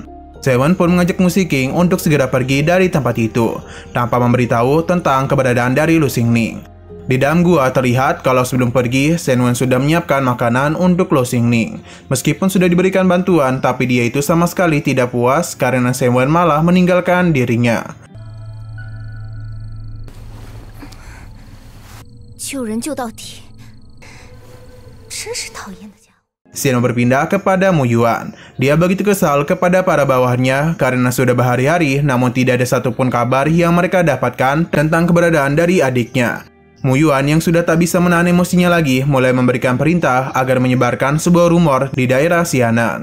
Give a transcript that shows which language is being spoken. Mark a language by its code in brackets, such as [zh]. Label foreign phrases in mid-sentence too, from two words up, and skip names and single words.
[id] Shenwen pun mengajak Mu Shiqing untuk segera pergi dari tempat itu, tanpa memberitahu tentang keberadaan dari Lu Xingning. Di dalam gua terlihat kalau sebelum pergi, Shenwen sudah menyiapkan makanan untuk Lu Xingning. Meskipun sudah diberikan bantuan, tapi dia itu sama sekali tidak puas karena Shenwen malah meninggalkan dirinya. [zh] 救人救到底，真是讨厌的家伙。 [id] Shenwen berpindah kepada Mu Yuan. Dia begitu kesal kepada para bawahannya karena sudah berhari-hari namun tidak ada satupun kabar yang mereka dapatkan tentang keberadaan dari adiknya. Mu Yuan yang sudah tak bisa menahan emosinya lagi mulai memberikan perintah agar menyebarkan sebuah rumor di daerah Xianan.